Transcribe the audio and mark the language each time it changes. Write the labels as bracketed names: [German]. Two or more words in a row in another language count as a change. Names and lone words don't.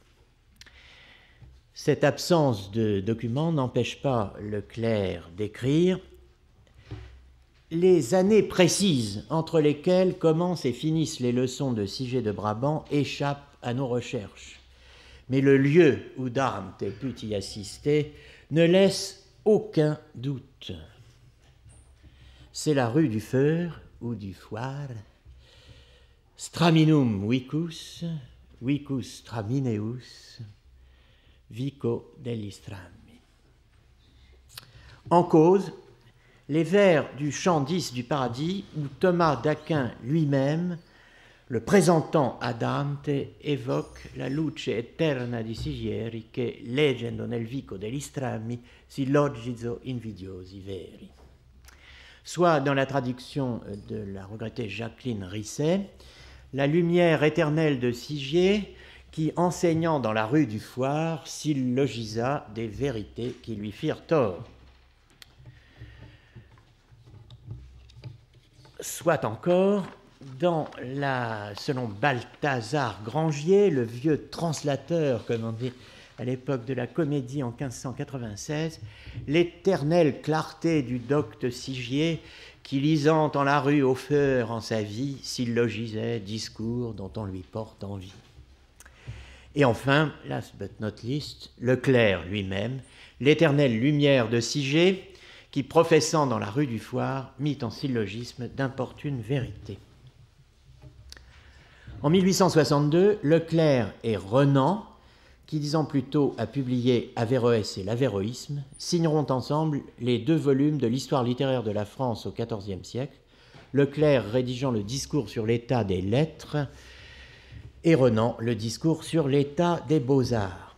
[French] Cette absence de documents n'empêche pas Leclerc d'écrire les années précises entre lesquelles commencent et finissent les leçons de Sigé de Brabant échappent à nos recherches. Mais le lieu où Dante put y assister ne laisse aucun doute. C'est la rue du Feur ou du Foire, [Latin] Straminum vicus, vicus stramineus, [Italian] vico degli strami. [French] En cause, les vers du chant 10 du Paradis, où Thomas d'Aquin lui-même, le présentant à Dante, évoque la [Italian] luce eterna di Sigieri che leggendo nel vico degli strammi si loggizo invidiosi veri. [French] Soit dans la traduction de la regrettée Jacqueline Risset, la lumière éternelle de Sigier qui, enseignant dans la rue du Foire, syllogisa des vérités qui lui firent tort. Soit encore, selon Balthazar Grangier, le vieux translateur, comme on dit à l'époque de la Comédie en 1596, l'éternelle clarté du docte Sigier qui, lisant en la rue au feur en sa vie, syllogisait discours dont on lui porte envie. Et enfin, [English] last but not least, [French] Leclerc lui-même, l'éternelle lumière de Sigier, qui, professant dans la rue du Foire, mit en syllogisme d'importunes vérités. En 1862, Leclerc et Renan, qui 10 ans plus tôt a publié Averroès et l'Averroïsme, signeront ensemble les 2 volumes de l'histoire littéraire de la France au XIVe siècle, Leclerc rédigeant le discours sur l'état des lettres et Renan le discours sur l'état des beaux-arts.